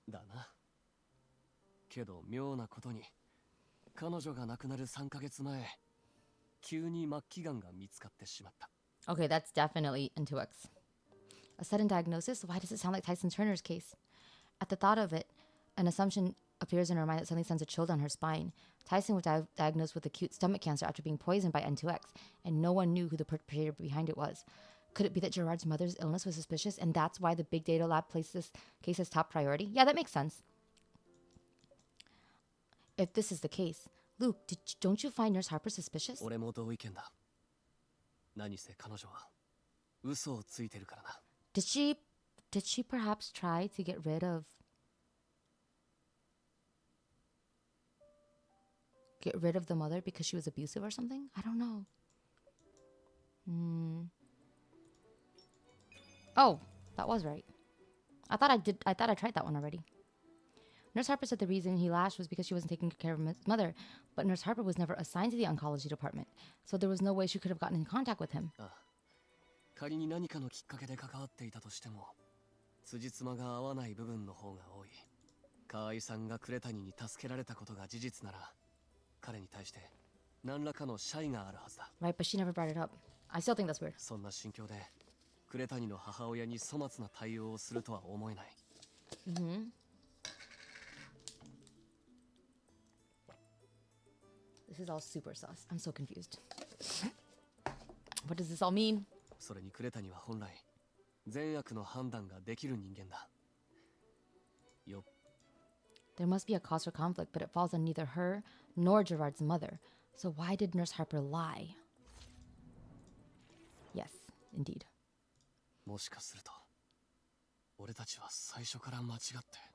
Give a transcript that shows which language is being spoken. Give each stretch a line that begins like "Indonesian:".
Japanese: だな。けど妙なことに、彼女が亡くなる3ヶ月前、急に末期がんが見つかってしまった。
English: Okay, that's definitely N2X. A sudden diagnosis? Why does it sound like Tyson Turner's case? At the thought of it, an assumption appears in her mind that suddenly sends a chill down her spine. Tyson was diagnosed with acute stomach cancer after being poisoned by N2X, and no one knew who the perpetrator behind it was. Could it be that Gerard's mother's illness was suspicious, and that's why the big data lab placed this case as top priority? Yeah, that makes sense. If this is the case, Luke, don't you find Nurse Harper suspicious?
Japanese: 俺も同意見だ。何せ彼女は嘘をついてるからな。
English: Did she perhaps try to get rid of the mother because she was abusive or something? I don't know. Oh, that was right. I thought I tried that one already. Nurse Harper said the reason he lashed was because she wasn't taking care of his mother, but Nurse Harper was never assigned to the oncology department, so there was no way she could have gotten in contact with him.
Japanese: 仮に何かのきっかけで関わっていたとしても、辻褄が合わない部分の方が多い。河合さんが呉谷に助けられたことが事実なら、彼に対して何らかの謝意があるはずだ。
English: Right, but she never brought it up. I still think that's weird.
Japanese: そんな心境で呉谷の母親に粗末な対応をするとは思えない。
English: This is all super sus. I'm so confused. What does this all mean?
Japanese: それに呉谷は本来善悪の判断ができる人間だ。よ。
English: There must be a cause for conflict, but it falls on neither her nor Gerard's mother. So why did Nurse Harper lie? Yes, indeed.
Japanese: もしかすると、俺たちは最初から間違って。